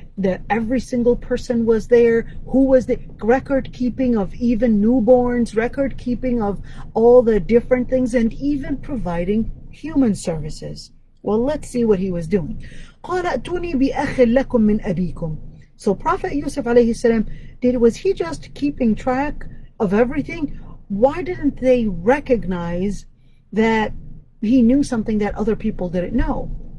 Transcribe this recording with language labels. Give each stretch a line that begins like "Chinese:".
English: That every single person was there, who was the record keeping of even newborns, record keeping of all the different things, and even providing human services. Well, let's see what he was doing.
Arabic: قال ائتوني بأخ لكم من أبيكم.
English: So Prophet Yusuf alayhi salam, was he just keeping track of everything? Why didn't they recognize that he knew something that other people didn't know?